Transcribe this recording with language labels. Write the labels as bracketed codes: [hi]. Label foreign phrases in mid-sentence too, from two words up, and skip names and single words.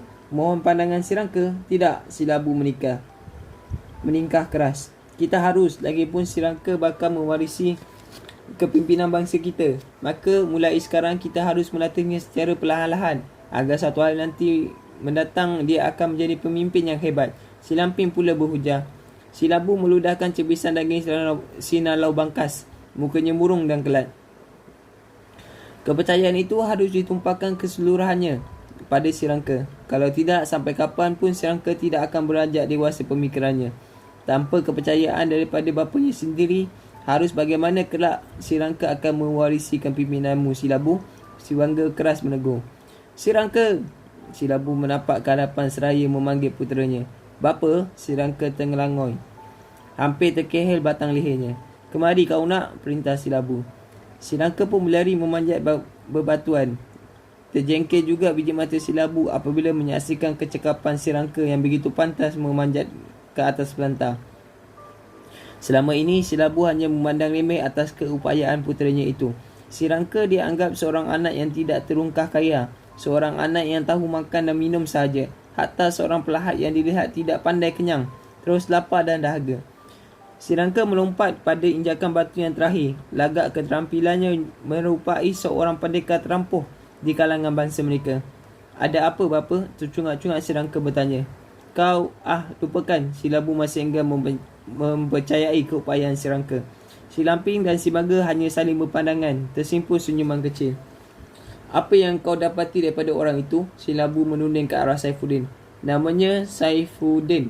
[ms] Mohon pandangan si Rangka? Tidak, si Labu meningkah keras. Kita harus, lagipun si Rangka bakal mewarisi kepimpinan bangsa kita. Maka mulai sekarang kita harus melatihnya secara perlahan-lahan, agar satu hari nanti mendatang dia akan menjadi pemimpin yang hebat. Si Lamping pula berhujah. Si Labu meludahkan cebisan daging sinalau bangkas. Mukanya murung dan kelat. Kepercayaan itu harus ditumpahkan keseluruhannya pada si Rangka. Kalau tidak, sampai kapan pun si Rangka tidak akan beranjak dewasa pemikirannya. Tanpa kepercayaan daripada bapanya sendiri, harus bagaimana kelak si Rangka akan mewarisi kepimpinanmu, si Labu? Si Bangga keras menegur. Si Rangka! Si Labu menapak ke hadapan seraya memanggil puteranya. Bapa? Si Rangka terngelangoi. Hampir terkehel batang lehernya. Kemari kau nak, perintah si Labu. Si Rangka pun berlari memanjat berbatuan. Terjengkel juga biji mata si Labu apabila menyaksikan kecekapan si Rangka yang begitu pantas memanjat ke atas pelantar. Selama ini si Labu hanya memandang remeh atas keupayaan puteranya itu. Si Rangka dia anggap seorang anak yang tidak terungkah kaya, seorang anak yang tahu makan dan minum sahaja. Hatta seorang pelahat yang dilihat tidak pandai kenyang, terus lapar dan dahaga. Si Rangka melompat pada injakan batu yang terakhir. Lagak keterampilannya merupai seorang pendekar terampuh. di kalangan bangsa mereka. Ada apa bapa? Tercungak-cungak si Rangka bertanya. Kau, lupakan. Si Labu masih enggan mempercayai keupayaan si Rangka. Si Lamping dan si Baga hanya saling berpandangan, tersimpul senyuman kecil. Apa yang kau dapati daripada orang itu? Si Labu menunding ke arah Saifuddin. Namanya Saifuddin.